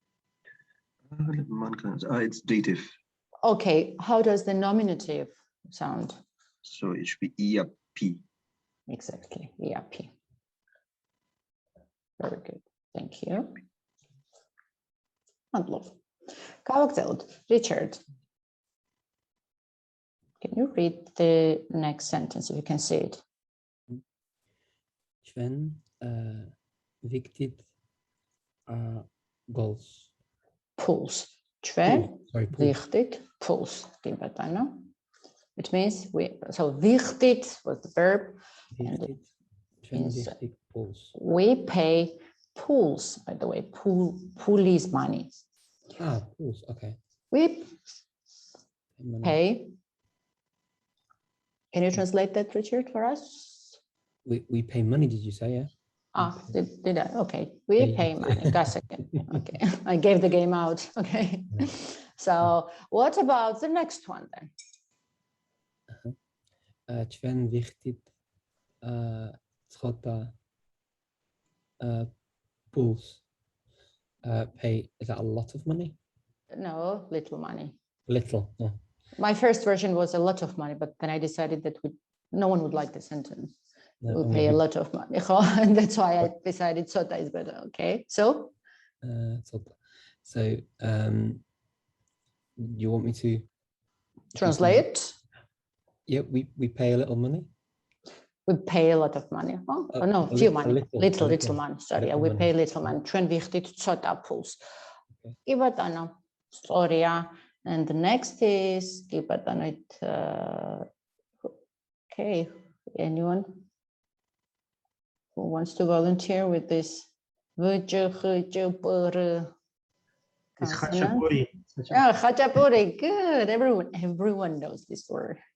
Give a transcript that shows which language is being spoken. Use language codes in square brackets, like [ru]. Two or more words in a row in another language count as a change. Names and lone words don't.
[en] It's dative. Okay. How does the nominative sound? So it should be EAP. Exactly. EAP. Very good. Thank you. [ka] მადლობ. გავაგრძელოთ. [en] Richard. Can you read the next sentence if you can see it? [ka] ჩვენ ვიქთით goals. Pools. ჩვენ [en] Sorry, pools. [ka] ვიხდით pools. კი ბატონო. [en] It means so ვიხდით was the verb. [ka] ვიქთით, ჩვენ ვიქთით pools. [en] We pay pools, by the way. Pool is money. Pools, okay. We Money. pay. Can you translate that, Richard, for us? We pay money, did you say, yeah? Did I? Okay. We Yeah. pay money. Got it. Okay. I gave the game out. Okay. So what about the next one then? [ka] ჩვენ ვიხდით ცოტა pools. [en] Pay, is that a lot of money? No, little money. Little. Oh. My first version was a lot of money, but then I decided that no one would like the sentence. No, We'll pay a lot of money. And that's why I decided sota is better. Okay. So So you want me to translate. Yeah, we pay a little money. We pay a lot of money. Oh no, few money. Little money. Sorry, little we money. pay little money. [ka] ჩვენ ვიხდით ცოტა pools. [en] Okay. [ka] კი ბატონო, სწორია. [en] And the next is [ka] კი ბატონო, [en] okay, anyone who wants to volunteer with this? It's khachapuri. Oh, khachapuri, good. Everyone knows this word.